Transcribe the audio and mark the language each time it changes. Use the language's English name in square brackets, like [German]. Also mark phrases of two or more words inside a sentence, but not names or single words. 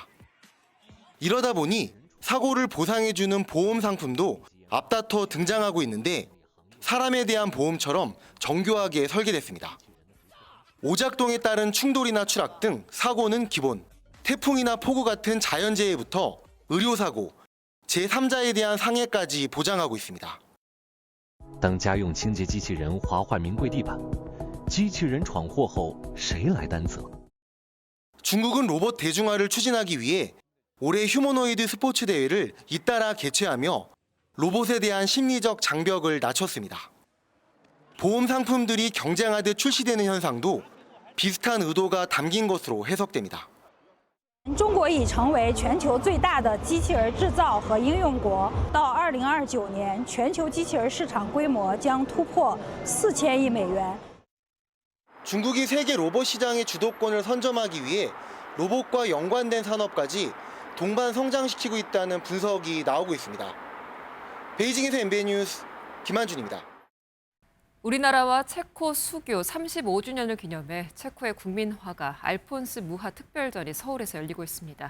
[Korean] 이러다 보니 사고를 보상해주는 보험 상품도 앞다퉈 등장하고 있는데 사람에 대한 보험처럼 정교하게 설계됐습니다. 오작동에 따른 충돌이나 추락 등 사고는 기본, 태풍이나 폭우 같은 자연재해부터 의료사고, 제3자에 대한 상해까지 보장하고 있습니다. [Chinese] 当家用清洁机器人滑坏名贵地板，机器人闯祸后谁来担责？ [Korean] 중국은 로봇 대중화를 추진하기 위해 올해 휴머노이드 스포츠 대회를 잇따라 개최하며 로봇에 대한 심리적 장벽을 낮췄습니다. 보험 상품들이 경쟁하듯 출시되는 현상도 비슷한 의도가 담긴 것으로 해석됩니다. [Chinese] 中国已成为全球最大的机器人制造和应用国。到2029年，全球机器人市场规模将突破4000亿美元。 [Korean] 중국이 세계 로봇 시장의 주도권을 선점하기 위해 로봇과 연관된 산업까지 동반 성장시키고 있다는 분석이 나오고 있습니다. 베이징에서 MBN 뉴스 김한준입니다. 우리나라와 체코 수교 35주년을 기념해 체코의 국민화가 알폰스 무하 특별전이 서울에서 열리고 있습니다.